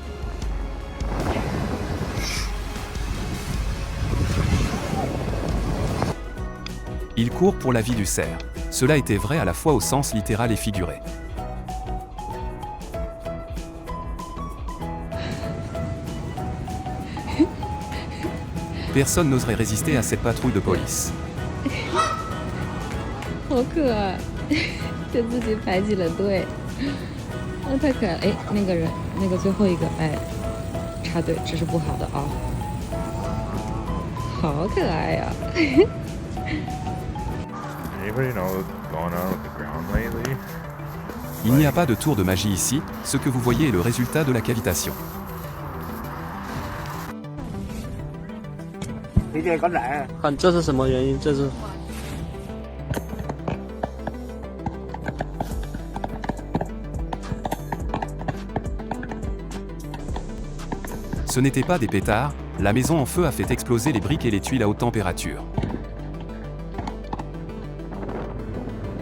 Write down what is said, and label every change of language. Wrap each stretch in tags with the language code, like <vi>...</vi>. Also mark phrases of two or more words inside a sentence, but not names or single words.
<fr>Il court pour la vie du cerf. Cela était vrai à la fois au sens littéral et figuré. Personne n'oserait résister à cette patrouille de police.</fr> <zh>好可爱，就自己排起了队，太可爱了。哎，那个人，那个最后一个，哎，插队，这是不好的啊。好可爱呀</zh> <en>！Anybody know what's going on with the ground lately?</en> <fr>Il n'y a pas de tour de magie ici, ce que vous voyez est le résultat de la cavitation.</fr> <zh>看这是什么原因？这是</zh> <fr>Ce n'était pas des pétards, la maison en feu a fait exploser les briques et les tuiles à haute température.</fr>